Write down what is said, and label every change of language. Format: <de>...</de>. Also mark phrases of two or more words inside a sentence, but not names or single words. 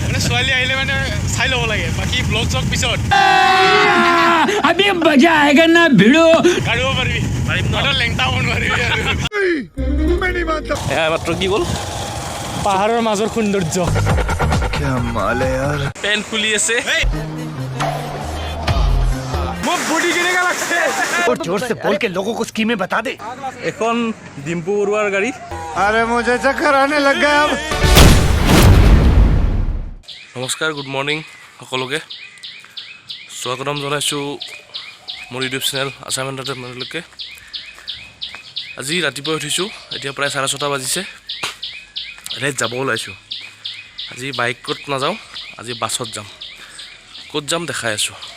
<as>ছোৱালী আহিলে মানে চাই ল'ব লাগে বাকী ব্লগ চক পিছত</as> <hi>अभी मजा आएगा ना भिड़ो</hi> <as>কাঢ়িব পাৰিবি লেংটা হ'ব নোৱাৰিবি আৰু মাত্ৰ কি গ'ল পাহাৰৰ মাজৰ সৌন্দৰ্য পেণ্ট খুলি আছে মোক বডি কেনেকা লাগছে</as> <hi>और जोर से बोल के लोगों को स्कीमें बता दे।</hi> <as>এখন ডিম্পু বৰুৱাৰ গাড়ী</as> <hi>अरे मुझे चक्कर आने लग गया अब।</hi> <as>নমস্কাৰ</as> <en>good morning</en> <as>সকলোকে স্বাগতম জনাইছোঁ মোৰ</as> <en>YouTube channel</en> <as>আছাম এণ্টাৰটেইনমেণ্টলৈকে আজি ৰাতিপুৱা উঠিছোঁ এতিয়া প্ৰায় 6:30 বাজিছে এনে যাব ওলাইছোঁ আজি বাইকত নাযাওঁ আজি বাছত যাম ক'ত যাম দেখাই আছোঁ</as>